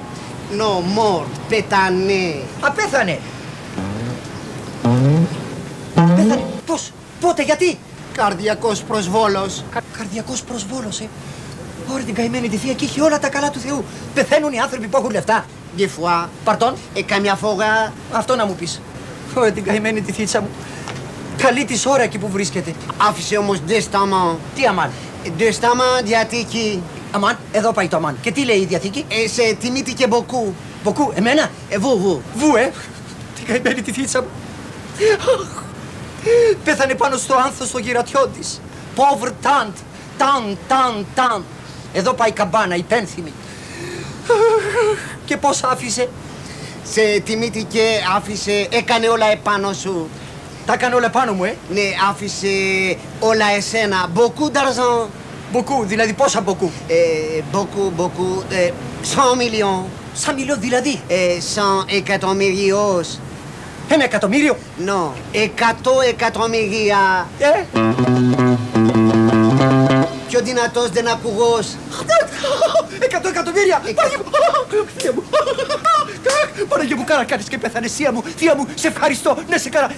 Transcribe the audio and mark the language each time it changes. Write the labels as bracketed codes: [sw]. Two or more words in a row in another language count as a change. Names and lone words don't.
[el] No, μόρτ. Πέθανε. Απέθανε. Πέθανε. Πώς, πότε, γιατί. Καρδιακός προσβόλος. Καρδιακός προσβόλος, Ωραία την καημένη τη θεία και έχει όλα τα καλά του Θεού. Πεθαίνουν οι άνθρωποι που έχουν λεφτά. [fr] Des fois. [el] Παρτών. Καμιά φορά. Αυτό να μου πεις. Ωραία την καημένη τη θήτσα μου. Καλή της ώρα εκεί που βρίσκεται. Άφησε όμως δεσταμάν. Τι αμάν. Δεσταμάν, διαθήκη. Αμάν, εδώ πάει το αμάν. Και τι λέει η διαθήκη. Σε τιμήθηκε μποκού. Μποκού, εμένα. Βου. Βου, την καημένη τη θήτσα μου. Πέθανε πάνω στο άνθος στο γυρατιό της. [fr] Pauvre tante. [el] Ταν. Εδώ πάει η καμπάνα, η πένθυμη. Και πώς άφησε. Σε τιμήθηκε, άφησε, έκανε όλα επάνω σου. Τα έκανε όλα πάνω μου, Ναι, άφησε όλα εσένα. [fr] Beaucoup d'argent. Beaucoup, [el] δηλαδή πόσα beaucoup. [fr] Beaucoup. 100 millions. 100 millions δηλαδή. [el] 100 εκατομμυριός. 1 εκατομμύριο. No, 100 εκατομμυρία. Πιο δυνατός δεν ακουγός. 100 εκατομμύρια. Παναγία μου, κάνα κάνεις και πέθανες, θεία μου, σε ευχαριστώ, να σε καλά.